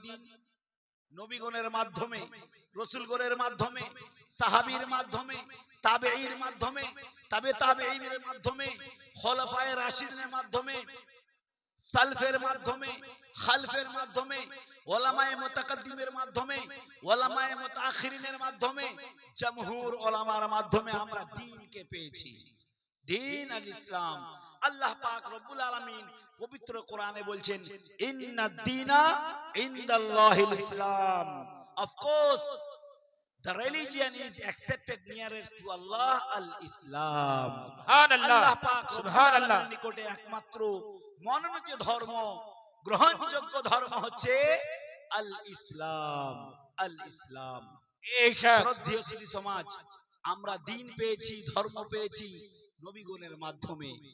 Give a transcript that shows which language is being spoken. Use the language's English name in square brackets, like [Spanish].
[Bangla] দিন নবীগণের মাধ্যমে, রাসূলগণের মাধ্যমে, সাহাবীর মাধ্যমে, তাবেঈর মাধ্যমে, তাবেঈনের মাধ্যমে, খোলাফায়ে রাশিদিনের মাধ্যমে, সালফের মাধ্যমে, খালফের মাধ্যমে, ওলামায়ে মুতাকাদ্দিমের মাধ্যমে, ওলামায়ে মুতাআখিরিনের মাধ্যমে, জমহুর ওলামার মাধ্যমে আমরা দ্বীনকে পেয়েছি। দ্বীন আল ইসলাম। আল্লাহ পাক রব্বুল আলামিন পবিত্র কোরআনে বলছেন [Arabic] ইন্নাদ দীনা ইনদাল্লাহিল ইসলাম। [English] Of course the religion is accepted nearest to Allah al Islam. [Bangla] সুবহানাল্লাহ। আল্লাহ পাক সুবহানাল্লাহ। রব্বুল নিকটে একমাত্র মনোনীত ধর্ম, গ্রহণযোগ্য ধর্ম হচ্ছে আল ইসলাম। আল ইসলাম। বেশক শ্রদ্ধেয় সুধী সমাজ, আমরা দ্বীন পেয়েছি, ধর্ম পেয়েছি নবীগণের মাধ্যমে।